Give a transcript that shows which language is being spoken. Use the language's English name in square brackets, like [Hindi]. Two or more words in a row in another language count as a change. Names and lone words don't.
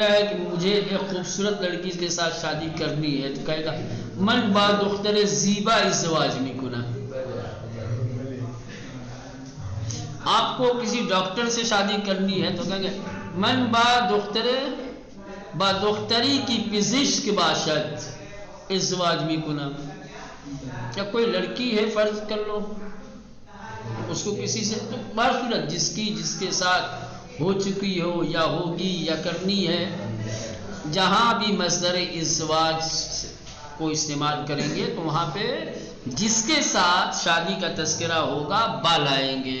[Urdu] ہے کہ مجھے ایک خوبصورت لڑکی کے ساتھ شادی کرنی ہے تو کہے گا [Persian] من با دختر زیبا ازدواج می کنم. [Urdu] آپ کو کسی ڈاکٹر سے شادی کرنی ہے تو کہیں گے [Persian] من با دختری کی پزشک باشد ازدواج می کنم. [Urdu] کیا کوئی لڑکی ہے فرض کر لو اس کو کسی سے تو بصورت جس کے ساتھ ہو چکی ہو یا ہوگی یا کرنی ہے جہاں بھی مصدر ازدواج کو استعمال کریں گے تو وہاں پہ جس کے ساتھ شادی کا تذکرہ ہوگا با لائیں گے.